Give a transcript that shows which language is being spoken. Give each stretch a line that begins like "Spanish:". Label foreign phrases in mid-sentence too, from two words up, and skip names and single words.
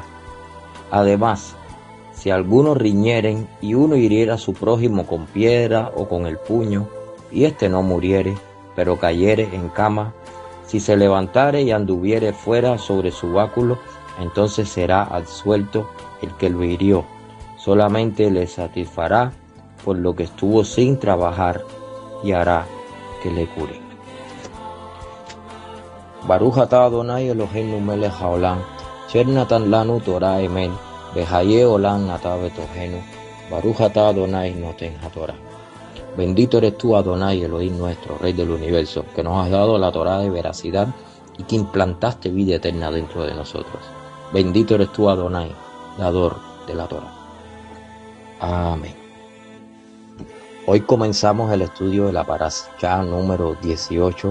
Spanish: Además, si algunos riñeren y uno hiriera a su prójimo con piedra o con el puño, y éste no muriere, pero cayere en cama, si se levantare y anduviere fuera sobre su báculo, entonces será absuelto el que lo hirió. Solamente le satisfará por lo que estuvo sin trabajar y hará que le cure.
Hebrew: ברוך אתה אדוני אלוהינו מלך העולם אשר נתן לנו תורת אמת וחיי עולם אתה בתוכנו ברוך אתה אדוני נותן התורה.
Spanish: Bendito eres tú, Adonai, Elohim nuestro, Rey del universo, que nos has dado la Torah de veracidad y que implantaste vida eterna dentro de nosotros. Bendito eres tú, Adonai, dador de la Torah. Amén. Hoy comenzamos el estudio de la parashá número 18.